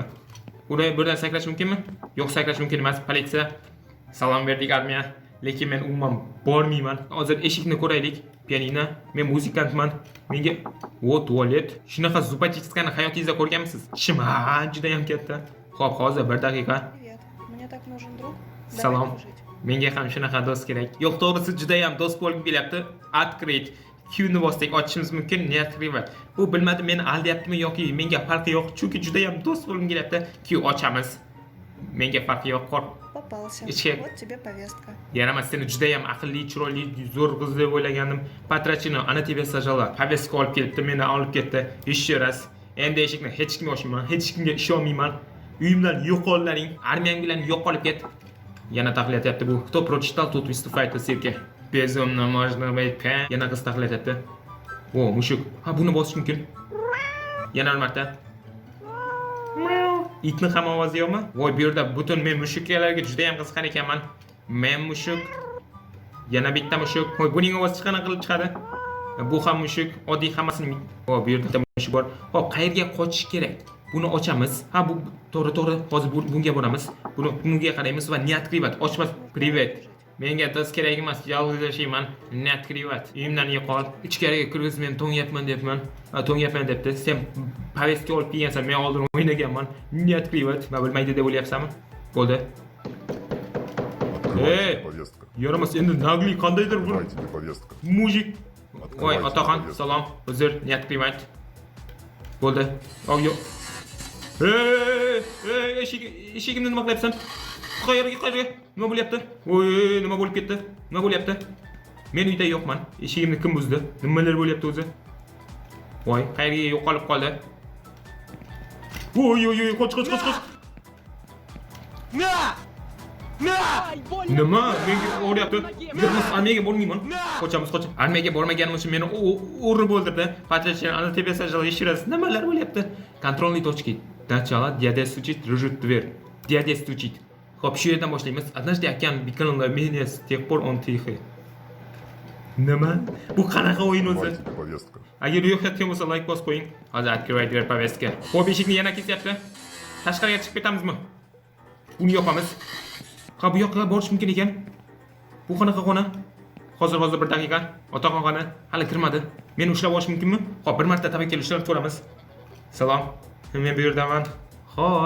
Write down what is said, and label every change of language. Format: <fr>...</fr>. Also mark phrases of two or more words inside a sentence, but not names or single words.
<uz>Buradan sakrash mumkinmi? Yo'q, sakrash mumkin emas. Politsiya. Salom berdik armiya. Lekin men umuman bormayman. Hozir eshikni ko'raylik. Pianino. Men muzikantman. Menga tualet. Shunaqa zupachitskani hayotingizda ko'rganmisiz? Shima juda ham katta. Xo'p, hozir bir daqiqa.</uz> <ru>Привет. Мне так нужен друг.</ru> <uz>Salom. Menga ham shunaqa do'st kerak. Yo'q, to'g'risi juda ham do'st bo'lib kelyapti.</uz> <ru>Открыть.</ru> <uz>Q-ni bosdik, ochishimiz mumkin.</uz> <ru>Не открывать.</ru> <uz>Bu bilmadim, meni aldayaptimi yoki menga farqi yo'q. Chunki juda ham do'st bo'lib kelyapti. Q ochamiz. Menga farqi yo'q.</uz> <ru>Попался.</ru> <uz>Ichki.</uz> <ru>Вот тебе повестка.</ru> <uz>Yaramas, seni juda ham aqlli, chiroyli, zo'r qiz deb o'ylagandim. Patrachino, ana</uz> <ru>тебе сажала.</ru> <uz>Повестка olib kelibdi, meni olib ketdi.</uz> <ru>Еще раз.</ru> <uz>Endi eshikni hech kimga ochmayman, hech kimga ishonmayman. Uyimdan yo'qollaring, armiyang bilan yo'qolib ket. Yana taxliyatyapti bu.</uz> <ru>Кто прочитал, тот выступает в цирке. Безумно можно быть.</ru> <uz>Yana qiz taxliyatyapti. O, mushuk. Ha, buni bosish mumkin. Yana bir marta. Itni ham ovozi yo'qmi? Voy, bu yerda butun men mushuklarga juda ham qiziqar ekanman. Men mushuk. Yana bitta mushuk. Voy, buning ovozi qanaqa qilib chiqadi? Bu ham mushuk, oddiy hammasining. Voy, bu yerda mushuk bor. Hop, qayerga qochish kerak? Buni ochamiz. Ha, bu to'g'ri. Hozir bunga boramiz. Bunga qaraymiz va</uz> <ru>не открывать.</ru> <uz>Ochmas. Привет. Menga do'st kerak emas, yolg'iz yashayman.</uz> <ru>Не открывать.</ru> <uz>Uyimdan yo'qol. Ichkariga kirib men to'nyapman debman. To'nyapman debdi. Sen повестка olib kelgansan, men oldin o'ynaganman.</uz> <ru>Не открывать.</ru> <uz>Men bilmaydi deb o'ylayapsanmi? Bo'ldi.</uz> <ru>Повестка.</ru> <uz>Yaramas, endi nagli qandaydir bir</uz> <ru>Давайте тебе повестка.</ru> <uz>mujik. Voy,</uz> <ru>Открывайте</ru> <uz>otaxon,</uz> <ru>повестку.</ru> <uz>salom. Uzr,</uz> <ru>не открывать.</ru> <uz>Bo'ldi. Yo'q. Eshigimni nima qilyapsan? Qayerga? Nima bo'lyapti? Voy, nima bo'lib ketdi? Nima bo'lyapti? Men uyda yo'qman. Eshigimni kim buzdi? Nimalar bo'lyapti o'zi? Voy, qayerga yo'qolib qoldi? Voy, qoch. Nima? Menga o'ryapti. Yurmas, armiyaga bormayman. Qochamiz. Armiyaga bormaganimiz uchun meni o'rib o'ldirdi.</uz> <ru>Patrachino, ana тебе сажал еще раз.</ru> <uz>Nimalar bo'lyapti?</uz> <ru>Kontrolniy точки. Начало. Дядя стучит, режет дверь. Дядя стучит.</ru> <uz>Xo'p, shu yerdan boshlaymiz.</uz> <ru>Однажды океан беканул на меня, с тех пор он тихий.</ru> <uz>Nima? Bu qanaqa o'yin o'zi?</uz> <ru>Давайте тебе повестка.</ru> <uz>Agar yo'qotgan bo'lsa, like bosib qo'ying.</uz> <ru>Hozir открывать дверь повестка.</ru> <uz>Xo'p, eshikni yana kesyapti. Tashqariga chiqib ketamizmi? Buni yopamiz. Ha, bu yoqqa borish mumkin ekan. Bu qanaqa xona? Hozir bir daqiqa. Otaxon xona hali kirmadi. Meni ushlab olish mumkinmi? Xo'p, bir marta tavakkal ushlab ko'ramiz. Salom. Men bu yerdaman. Hoy.</uz>